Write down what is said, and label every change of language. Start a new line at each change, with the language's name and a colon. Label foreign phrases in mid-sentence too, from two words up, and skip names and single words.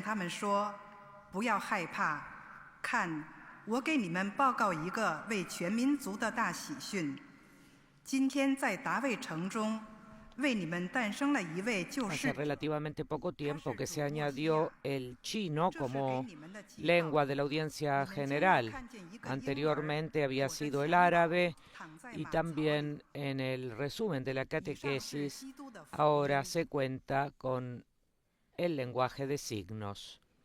Chinese: 他们说：“不要害怕，看，我给你们报告一个为全民族的大喜讯。今天在达味城中，为你们诞生了一位救世。”
Spanish: Hace relativamente poco tiempo que se añadió el chino como lengua de la audiencia general. Anteriormente había sido el árabe, y también en el resumen de la catequesis ahora se cuenta con el lenguaje de signos.